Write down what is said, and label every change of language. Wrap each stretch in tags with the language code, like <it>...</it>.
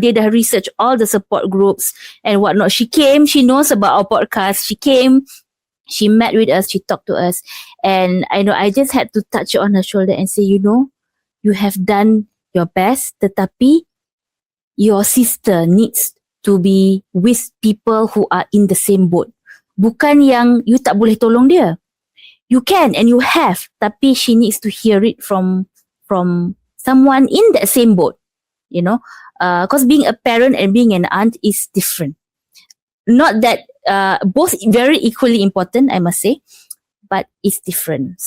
<ms>Dia dah</ms> <en>research all the support groups and whatnot. She came, she knows about our podcast. She came, she met with us, she talked to us. And I know I just had to touch on her shoulder and say, you know, you have done your best,</en> <ms>tetapi</ms> <en>your sister needs to be with people who are in the same boat.</en> <ms>Bukan yang</ms> <en>you</en> <ms>tak boleh tolong dia.</ms> <en>You can and you have,</en> <ms>tapi</ms> <en>she needs to hear it from someone in that same boat. You know, because being a parent and being an aunt is different. Not that both very equally important, I must say, but it's different.</en>